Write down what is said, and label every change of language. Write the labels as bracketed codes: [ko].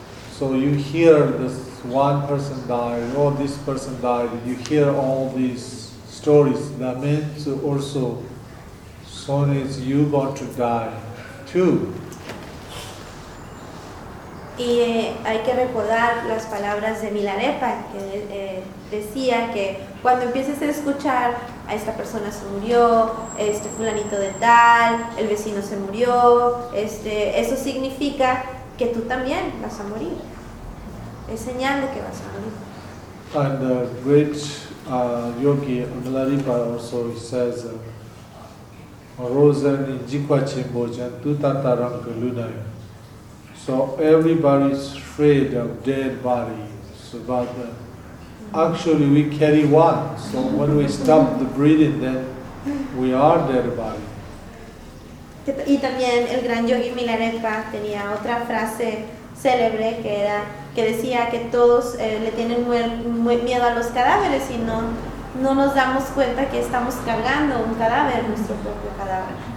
[en] So you hear this one person died, or this person died, you hear all these stories, that means also so is you going to die too. [es] Y hay que recordar las palabras de Milarepa, que decía que cuando empieces a escuchar a esta persona se murió, este fulanito de tal, el vecino se murió, eso significa que tú también vas a morir. Es señal de que vas a morir. [en] And the great yogi Milarepa also says Rosen in Jikwa Chimbojan, Tutata Ranka Lunaya. So everybody is afraid of dead bodies, but actually we carry one. So when we stop the breathing, then we are dead body. [es] Y también el gran yogi Milarepa tenía otra frase célebre que decía que todos le tienen muy miedo a los cadáveres y no. No nos damos cuenta que estamos cargando un cadáver, nuestro propio cadáver.